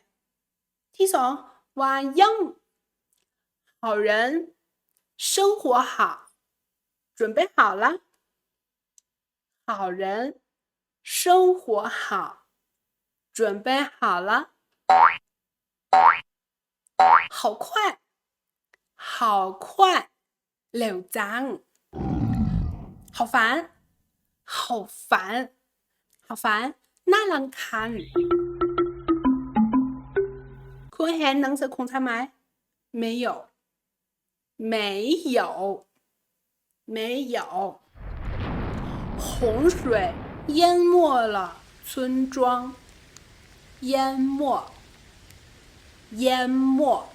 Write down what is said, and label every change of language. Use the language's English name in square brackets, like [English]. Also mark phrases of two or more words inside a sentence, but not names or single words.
[Thai] ที่สองว่ายัง [Chinese] 好人，生活好，准备好了。好人，生活好，准备好了。好快，好快， [Thai] เร็วจัง。 [Chinese] 好烦，好烦，好烦， [Thai] น่ารำคาญ。 คุณเห็นหนังสือของฉันไหม [Chinese] 没有，没有，没有。洪水淹没了村庄，淹没，淹没。